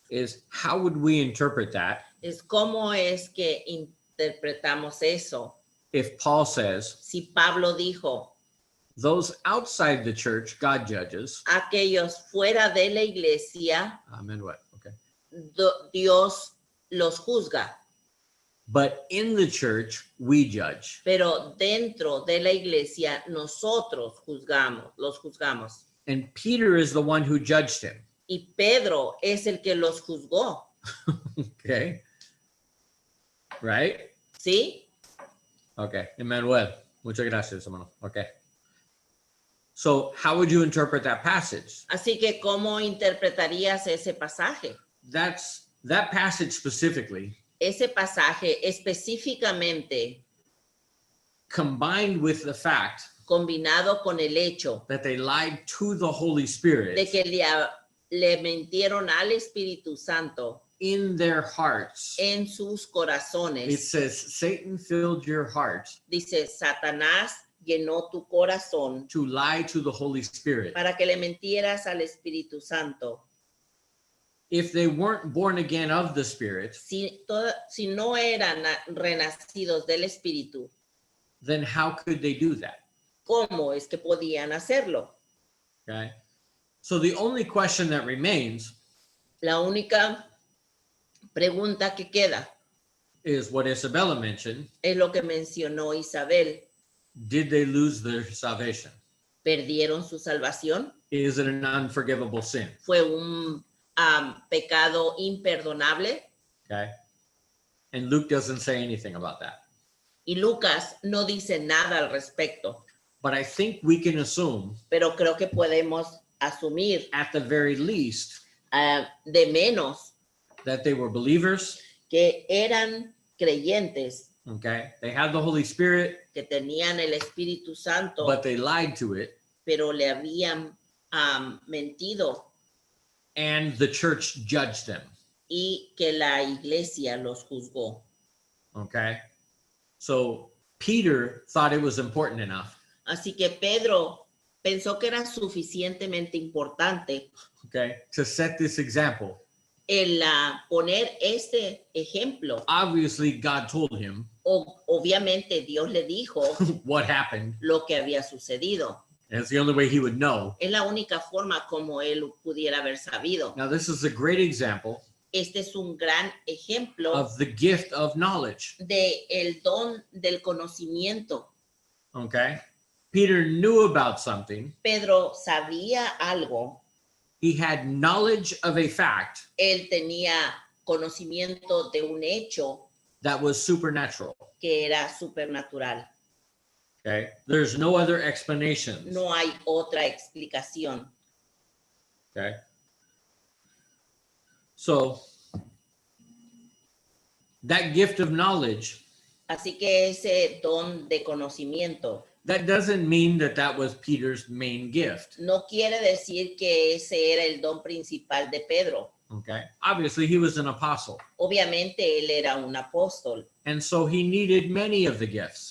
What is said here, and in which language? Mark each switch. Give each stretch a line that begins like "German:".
English: is, how would we interpret that
Spanish: es cómo es que interpretamos eso.
English: if Paul says,
Spanish: Si Pablo dijo,
English: those outside the church, God judges.
Spanish: aquellos fuera de la iglesia,
English: Amen. What? Okay.
Spanish: Dios los juzga.
English: but in the church, we judge.
Spanish: pero dentro de la iglesia nosotros los juzgamos.
English: And Peter is the one who judged him.
Spanish: Y Pedro es el que los juzgó,
English: Okay. Right?
Spanish: ¿sí?
English: Okay. Emmanuel.
Spanish: Muchas gracias, hermano.
English: Okay. So, how would you interpret that passage?
Spanish: Así que, ¿cómo interpretarías ese pasaje?
English: That passage specifically,
Spanish: Ese pasaje específicamente
English: combined with the fact
Spanish: combinado con el hecho
English: that they lied to the Holy Spirit
Spanish: de que le mintieron al Espíritu Santo
English: in their hearts.
Spanish: en sus
English: It
Spanish: corazones.
English: says, Satan filled your heart
Spanish: Dice, Satanás llenó tu corazón
English: to lie to the Holy Spirit.
Spanish: para que le mintieras al Espíritu Santo.
English: If they weren't born again of the Spirit,
Spanish: Si no eran renacidos del Espíritu,
English: then how could they do that?
Spanish: ¿cómo es que podían hacerlo?
English: Okay. So the only question that remains
Spanish: La única pregunta que queda
English: is what Isabella mentioned.
Spanish: es lo que mencionó Isabel.
English: Did they lose their salvation?
Spanish: ¿Perdieron su salvación?
English: Is it an unforgivable sin?
Spanish: ¿Fue un pecado imperdonable?
English: Okay. And Luke doesn't say anything about that.
Spanish: Y Lucas no dice nada al respecto,
English: But I think we can assume,
Spanish: pero creo que podemos asumir
English: at the very least,
Spanish: de menos
English: that they were believers.
Spanish: que eran creyentes,
English: Okay. They had the Holy Spirit,
Spanish: que tenían el Espíritu Santo,
English: but they lied to it.
Spanish: pero le habían mentido
English: And the church judged them.
Spanish: y que la iglesia los juzgó.
English: Okay. So Peter thought it was important enough,
Spanish: Así que Pedro pensó que era suficientemente importante
English: okay, to set this example.
Spanish: el poner este ejemplo.
English: Obviously, God told him
Spanish: Obviamente Dios le dijo
English: what happened.
Spanish: lo que había sucedido.
English: And it's the only way he would know.
Spanish: Es la única forma como él pudiera haber sabido.
English: Now, this is a great example
Spanish: Este es un gran ejemplo
English: of the gift of knowledge.
Spanish: de el don del conocimiento.
English: Okay. Peter knew about something.
Spanish: Pedro sabía algo.
English: He had knowledge of a fact
Spanish: Él tenía conocimiento de un hecho
English: that was supernatural.
Spanish: que era supernatural.
English: Okay. There's no other explanation.
Spanish: No hay otra explicación.
English: Okay. So that gift of knowledge,
Spanish: Así que ese don de conocimiento
English: that doesn't mean that that was Peter's main gift.
Spanish: no quiere decir que ese era el don principal de Pedro.
English: Okay. Obviously, he was an apostle.
Spanish: Obviamente él era un apóstol,
English: And so he needed many of the gifts.